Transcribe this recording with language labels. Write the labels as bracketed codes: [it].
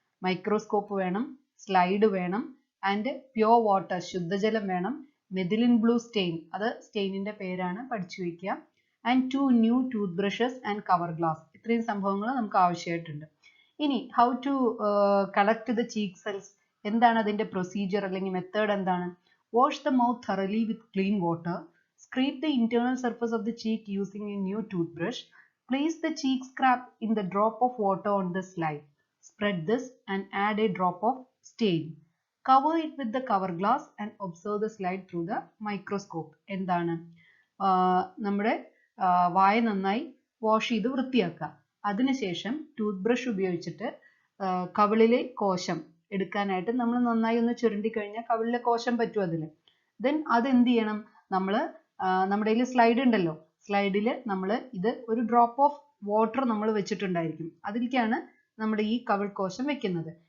[ml] Microscope വേണം, slide വേണം, [en] and pure water, [ml] ശുദ്ധജലം വേണം, മെഥിലിൻ ബ്ലൂ സ്റ്റെയിൻ, അത് സ്റ്റെയിനിന്റെ പേരാണ്, പഠിച്ചു വെക്കുക, [en] And 2 new tooth brushes and cover glass. [ml] ഇത്രയും സംഭവങ്ങൾ നമുക്ക് ആവശ്യമായിട്ടുണ്ട്. ഇനി [en] how to collect the cheek cells, [ml] എന്താണ് അതിന്റെ പ്രൊസീജിയർ അല്ലെങ്കിൽ മെത്തേഡ് എന്താണ്? [en] Wash the mouth thoroughly with clean water. Scrape the internal surface of the cheek using a new toothbrush. Place the cheek scrap in the drop of water on the slide. Spread this and add a drop of stain. Cover it with the cover glass and observe the slide through the microscope. [ml] എന്താണ്? നമ്മുടെ വായ നന്നായി wash ചെയ്ത് വൃത്തിയാക്കുക. അതിനുശേഷം tooth brush ഉപയോഗിച്ചിട്ട് കവിളിലെ കോശം എടുക്കാനായിട്ട് നമ്മൾ നന്നായി ഒന്ന് ചുരണ്ടി കഴിഞ്ഞാൽ കവിളിലെ കോശം പറ്റും അതിൽ. ദെൻ അത് എന്ത് ചെയ്യണം? നമ്മൾ നമ്മുടെ കയ്യിൽ സ്ലൈഡ് ഉണ്ടല്ലോ, സ്ലൈഡിൽ നമ്മൾ ഇത് ഒരു [en] drop of water [ml] നമ്മൾ വെച്ചിട്ടുണ്ടായിരിക്കും, അതിലേക്കാണ് നമ്മുടെ ഈ കവിൾ കോശം വെക്കുന്നത്.